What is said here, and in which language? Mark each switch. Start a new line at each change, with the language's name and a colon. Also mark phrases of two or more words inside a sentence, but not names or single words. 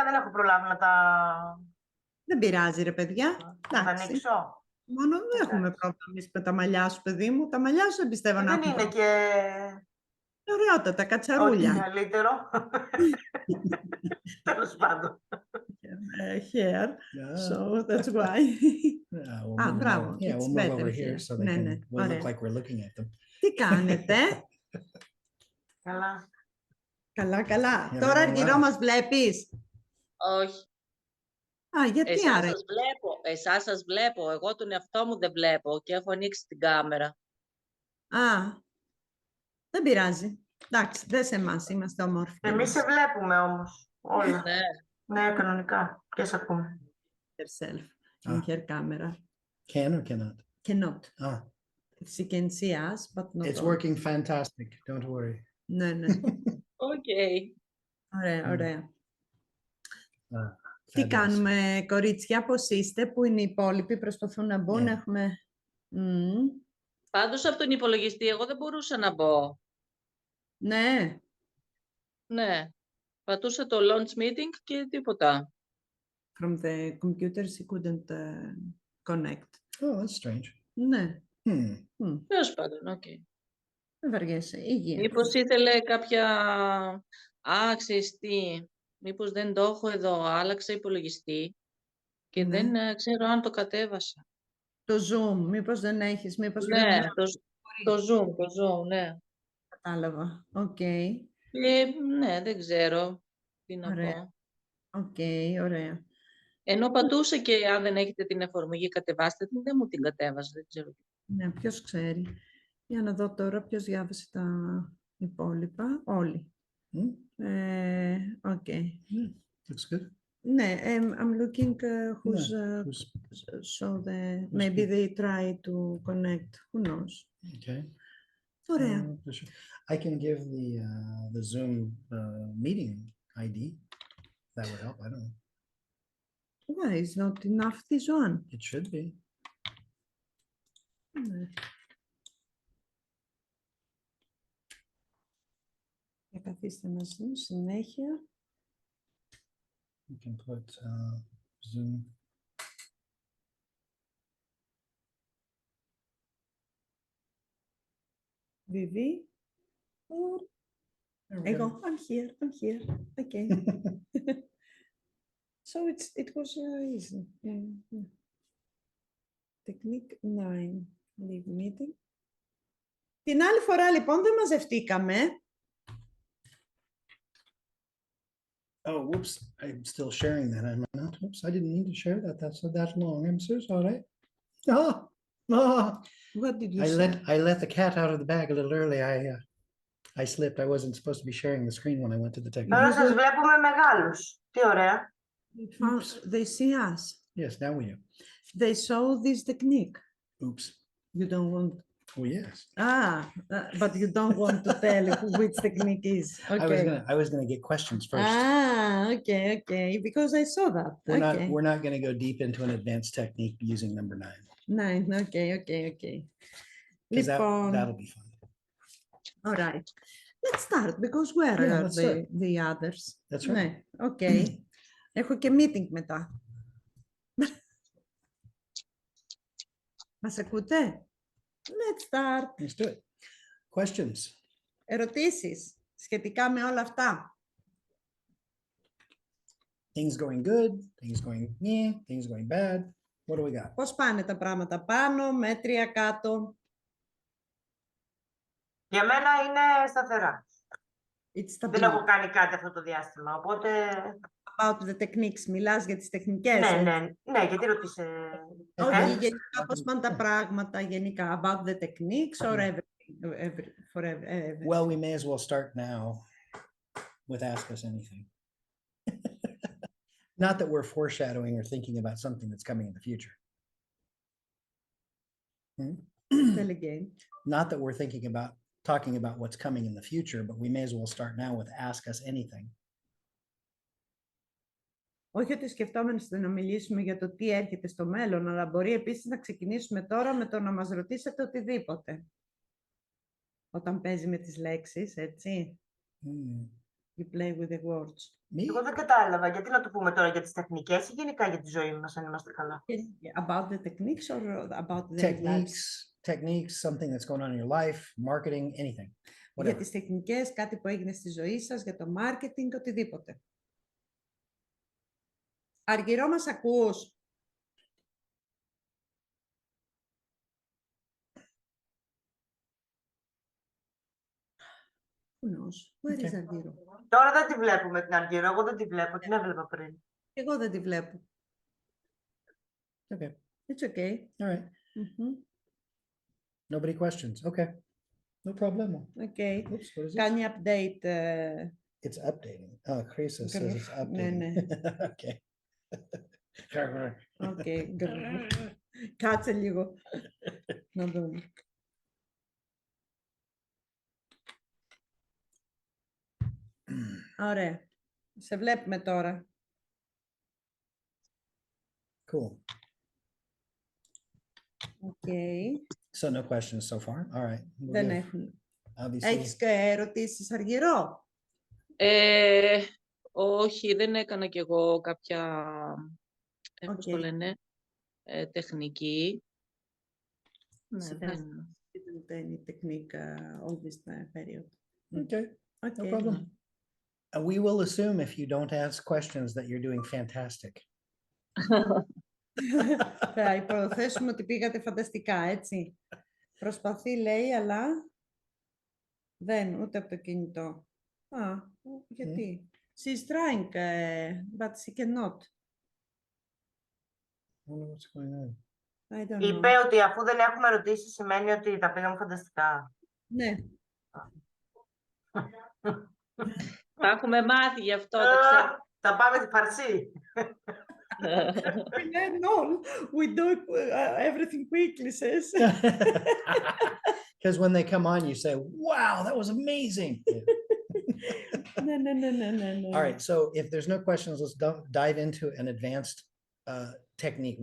Greek: Δεν έχω προλάβει να τα Δεν πειράζει ρε παιδιά. να τα Εντάξει. ανοίξω. Μόνο δεν έχουμε πρόβλημα εμείς με τα μαλλιά σου, παιδί μου. Τα μαλλιά σου δεν πιστεύω να Δεν έχουν είναι πρόβλημα. και Ωραιότατα, ό,τι κατσαρούλια. καλύτερο. Τέλος πάντων.
English: Hair. So that's why. Yeah, we'll Ah, move bravo. over. Yeah, It's we'll move better over here. here so they
Greek: Ναι,
English: can.
Greek: ναι.
English: We'll look
Greek: Ωραία.
English: like we're looking at them.
Greek: Τι κάνετε? Καλά. Καλά, καλά.
English: Yeah,
Greek: Τώρα
English: well.
Greek: αργυρό μας βλέπεις? Όχι. Α, γιατί Εσάς άρα? σας βλέπω. Εσάς σας βλέπω. Εγώ τον εαυτό μου δεν βλέπω και έχω ανοίξει την κάμερα. Α, δεν πειράζει. Εντάξει, δεν σε εμάς, είμαστε όμορφοι. Εμείς σε βλέπουμε όμως. Όλα. Ναι. Ναι, κανονικά. Και σε ακούμε.
English: Herself Ah. in her camera. Can or cannot? Cannot. Ah, She can see us, but not it's all. working fantastic. Don't worry.
Greek: Ναι, ναι. Οκ. Ωραία, ωραία. Ah, Τι
English: fabulous.
Greek: κάνουμε, κορίτσια, πώς είστε, πού είναι οι υπόλοιποι, προσπαθούν να μπουν, Ναι. έχουμε... Πάντως από τον υπολογιστή εγώ δεν μπορούσα να μπω. Ναι, Ναι. Πατούσα το
English: launch meeting
Greek: και τίποτα.
English: from the computer she couldn't connect. Oh, that's strange.
Greek: Ναι, Τέλος πάντων, οκ. δεν βαριέσαι, υγεία. Μήπως ήθελε κάποια... Α, ξέρεις τι. Μήπως δεν το έχω εδώ. Άλλαξα υπολογιστή και Ναι. δεν ξέρω αν το κατέβασα. Το Zoom, μήπως δεν έχεις, μήπως Ναι, πρέπει να... το Zoom, ναι. Κατάλαβα, οκ. Ναι, δεν ξέρω τι να Ωραία. πω. Οκ, ωραία. Ενώ πατούσα και αν δεν έχετε την εφαρμογή κατεβάστε την, δεν μου την κατέβασε, δεν ξέρω. Ναι, ποιος ξέρει. Για να δω τώρα ποιος διάβασε τα υπόλοιπα. Όλοι. Οκ.
English: Looks good. Ναι, I'm looking who's Yeah, who's- so maybe they try to connect. Who knows? Okay. Ωραία. I can give the Zoom meeting ID. That would help. I don't know. Why is not enough this one? It should be.
Greek: Ναι. Για καθίστε να δούμε συνέχεια.
English: You can put Zoom. Vivi. Or There we I go. go, I'm here. Okay. So it was easy. Yeah. Technique 9. Leave meeting.
Greek: Την άλλη φορά λοιπόν δεν μαζευτήκαμε.
English: Oh, whoops. I'm still sharing that. Am I not? Whoops. I didn't mean to share that. That's that long. I'm so sorry. Ah, ah. What did you say? I let the cat out of the bag a little early. I slipped. I wasn't supposed to be sharing the screen when I went to the technique.
Greek: Τώρα σας βλέπουμε μεγάλους. Τι ωραία.
English: They see us. Yes, now we do. They saw this technique. Oops. You don't want... Oh, yes. But you don't want to tell which technique is. Okay. I was gonna get questions first. Okay. Because I saw that. We're not gonna go deep into an advanced technique using number 9. 9. Okay. Because
Greek: Λοιπόν,
English: that'll be fun. all right. Let's start because where Yeah, are let's start. the others? That's right.
Greek: Ναι, okay. Έχω και meeting μετά. Μας ακούτε?
English: Let's start. Let's do it. Questions?
Greek: Ερωτήσεις σχετικά με όλα αυτά.
English: Things going good, things going meh, things going bad. What do we got?
Greek: Πώς πάνε τα πράγματα πάνω, μέτρια κάτω? Για μένα είναι σταθερά.
English: It's
Greek: Δεν έχω
English: stability.
Greek: κάνει κάτι αυτό το διάστημα, οπότε...
English: About the techniques.
Greek: Μιλάς για τις τεχνικές. Ναι, έτσι. ναι, γιατί ρωτήσε... Όχι, Ε? γενικά πώς πάνε τα πράγματα, γενικά.
English: About the techniques or everything. Forever. Well, we may as well start now with Ask Us Anything. Not that we're foreshadowing or thinking about something that's coming in the future. Tell again. Not that we're thinking about talking about what's coming in the future, but we may as well start now with Ask Us Anything.
Greek: Όχι ότι σκεφτόμαστε να μιλήσουμε για το τι έρχεται στο μέλλον, αλλά μπορεί επίσης να ξεκινήσουμε τώρα με το να μας ρωτήσετε οτιδήποτε. Όταν παίζει με τις λέξεις, έτσι.
English: You play with the words.
Greek: Εγώ δεν κατάλαβα, γιατί να το πούμε τώρα για τις τεχνικές ή γενικά για τη ζωή μας, αν είμαστε καλά.
English: About the techniques or about the Techniques, something that's going on in your life, marketing, anything.
Greek: Για
English: Whatever.
Greek: τις τεχνικές, κάτι που έγινε στη ζωή σας, για το marketing, οτιδήποτε. Αργυρό, μας ακούς?
English: Who knows? Where is Okay.
Greek: Αργυρό? Τώρα δεν τη βλέπουμε την Αργυρό, εγώ δεν τη βλέπω, την έβλεπα πριν. Εγώ δεν τη βλέπω.
English: Okay. It's okay. All right. Nobody questions. Okay. No problem. Okay. Oops, what is this?
Greek: Κάνει update.
English: It's updating. Oh, Chris says it's
Greek: Ναι,
English: updating.
Greek: ναι.
English: Okay.
Greek: Okay. Κάτσε λίγο. Να δούμε. Ωραία. Σε βλέπουμε τώρα.
English: Cool. Okay. So no questions so far. All right. We're
Greek: Δεν
English: good.
Greek: έχουν.
English: Obviously.
Greek: Έχεις και ερωτήσεις, Αργυρό? Όχι, δεν έκανα κι εγώ κάποια, πώς το
English: Okay.
Greek: λένε, τεχνική. Ναι,
English: So
Greek: δεν...
English: Didn't any technique all this period. Okay. No Okay. problem. We will assume if you don't ask questions that you're doing fantastic.
Greek: Θα υποθέσουμε ότι πήγατε φανταστικά, έτσι. Προσπαθεί, λέει, αλλά δεν, ούτε από το κινητό. Α, γιατί.
English: She's trying, but she cannot. I don't know what's going on. I don't know.
Greek: Είπε ότι αφού δεν έχουμε ρωτήσει σημαίνει ότι τα πήγαμε φανταστικά. Ναι. Τα έχουμε μάθει γι' αυτό, τα ξέρω. Θα πάμε τη φαρσή.
English: We learn all. We do everything quickly, says. Because when they come on, you say, wow, that was amazing. No. All right. So if there's no questions, let's dive into an advanced technique.